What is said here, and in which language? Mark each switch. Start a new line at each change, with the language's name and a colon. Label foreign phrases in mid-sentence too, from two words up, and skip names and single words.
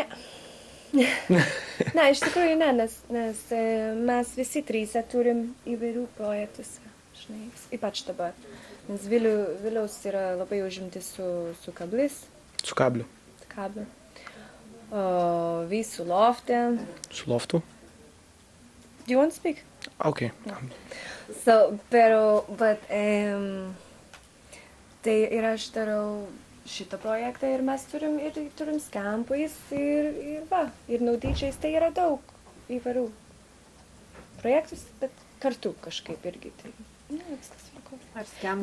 Lithuanian: Na, iš tikrųjų ne, nes mes visi tryse turim įvairių projektus, žinai, ypač dabar. Nes Viliaus yra labai užimti su kablis. Su kabliu. Su kabliu. O Vysu lofte. Su loftu?
English: Do you want to speak? Okay. So,
Lithuanian: tai ir aš darau šitą projektą ir mes turim Scampais ir Naudyčiais, tai yra daug įvairių projektus, bet kartu kažkaip irgi, tai viskas svarbu.